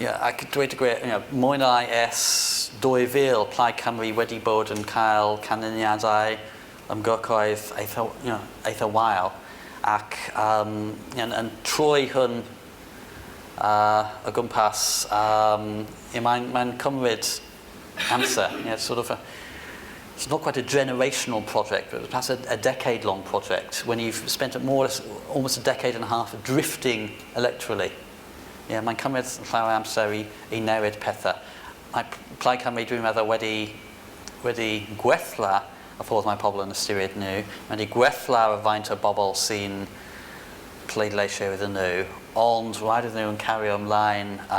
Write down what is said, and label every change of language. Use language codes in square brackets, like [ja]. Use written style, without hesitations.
[cy] Ac dweud y gwir, mwy na ers 2000, Plaid Cymru wedi bod yn cael canlyniadau ymgyrchoedd eitha wael, ac yn trwy hwn o gwmpas, mae'n cymryd amser. [en] It's not quite a generational project, but perhaps a decade-long project when you've spent almost a decade and a half drifting electorally. [cy] Mae'n cymryd llawer amser i newid pethau. Mae Plaid Cymru, dwi'n meddwl, wedi gwella y ffordd mae pobl yn ystyried nhw. Mae wedi gwella y faint o bobl sy'n pleidleisio iddyn nhw, ond rhaid iddyn nhw yn cario ymlaen.